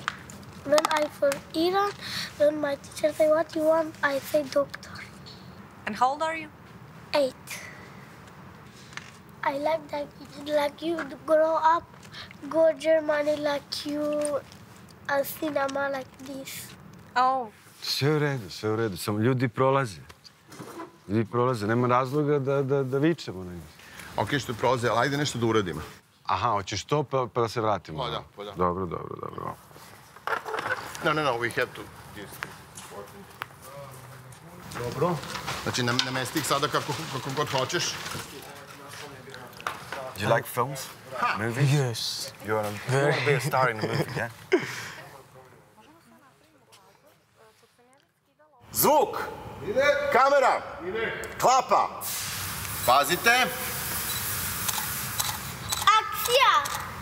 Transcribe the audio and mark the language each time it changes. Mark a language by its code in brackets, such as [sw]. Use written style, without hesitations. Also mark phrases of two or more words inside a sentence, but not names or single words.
[en] When I'm from Iran, when my teacher say what you want, I say doctor. And how old are you? 8. I like that you grow up, go Germany like you, and cinema like this. Oh, [sr] Sve u redu. Samo ljudi prolaze. Nema razloga da vičemo na njih. Ok, što prolaze, ali ajde nešto da uradimo. Aha, hoćeš to pa da se vratimo? Pa da. Dobro. [en] No, we have to... [sr] Dobro. Znači, namesti ih sada kako god hoćeš. [en] Do you like films? Movies? Yes. You want to be a star in a movie, yeah? [sr] Zvuk! Kamera! Klapa! Pazite! Akcija!